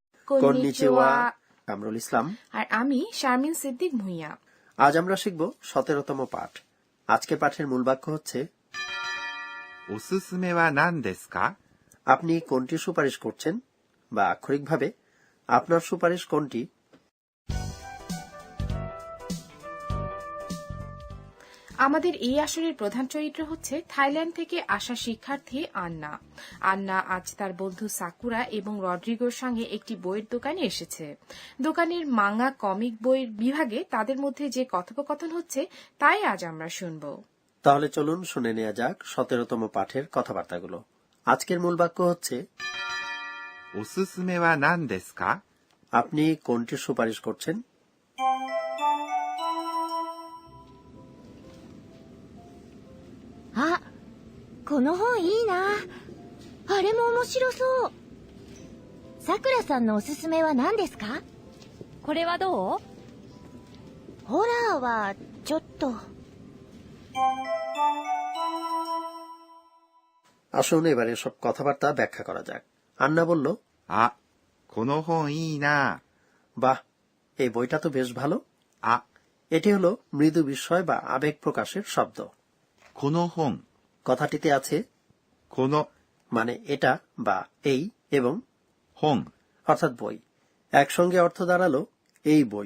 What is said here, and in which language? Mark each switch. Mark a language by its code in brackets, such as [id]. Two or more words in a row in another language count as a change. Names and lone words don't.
[bn] কন্নিচিওয়া। কামরুল ইসলাম। আর আমি শারমিন সিদ্দিক ভুঁইয়া। আজ আমরা শিখব 17তম পাঠ। আজকের পাঠের মূল বাক্য হচ্ছে [ja] おすすめは何ですか? [bn] আপনি কোনটি সুপারিশ করছেন, বা আক্ষরিকভাবে আপনার সুপারিশ কোনটি। আমাদের এই আসরের প্রধান চরিত্র হচ্ছে থাইল্যান্ড থেকে আসা শিক্ষার্থী আন্না। আন্না আজ তার বন্ধু সাকুরা এবং রড্রিগোর সঙ্গে একটি বইয়ের দোকানে এসেছে। দোকানের [en] manga comic [bn] বইয়ের বিভাগে তাদের মধ্যে যে কথোপকথন হচ্ছে তাই আজ আমরা শুনব। তাহলে চলুন শুনে নেওয়া যাক 17তম পাঠের কথাবার্তাগুলো। আজকের মূল বাক্য হচ্ছে [ja] おすすめは何ですか? [bn] আপনি কোনটি সুপারিশ করছেন। [ja] あ、この本いいな。あれも面白そう。さくらさんのおすすめは何ですか？これはどう？ホラーはちょっと。 [bn] আসুন এবার এসব কথাবার্তা ব্যাখ্যা করা যাক। আন্না বলল, [ja] あ、この本いいな。 [bn] বাহ, এই বইটা তো বেশ ভালো। [ja] あ、 [bn] এটি হলো মৃদু বিস্ময় বা আবেগ প্রকাশের শব্দ। [ja] この本。 [bn] কথাটিতে আছে [ja] この [bn] মানে এটা বা এই এবং [ja] 本。 [bn] অর্থাৎ বই। একসঙ্গে অর্থ দাঁড়ালো এই বই।